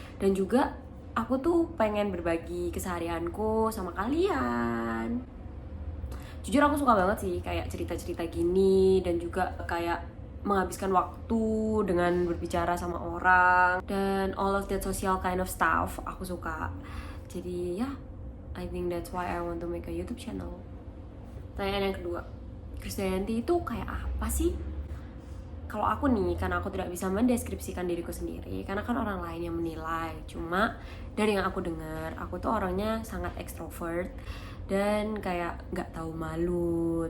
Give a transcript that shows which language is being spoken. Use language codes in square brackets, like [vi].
[id] Dan juga aku tuh pengen berbagi keseharianku sama kalian. Jujur aku suka banget sih kayak cerita-cerita gini dan juga kayak menghabiskan waktu dengan berbicara sama orang dan [en] all of that social kind of stuff [id] aku suka. Jadi ya, [en] I think that's why I want to make a YouTube channel. [id] Pertanyaan yang kedua, Krisdayanti itu kayak apa sih? Kalau aku nih, karena aku tidak bisa mendeskripsikan diriku sendiri, karena kan orang lain yang menilai. Cuma dari yang aku dengar, aku tuh orangnya sangat extrovert dan kayak nggak tahu malu.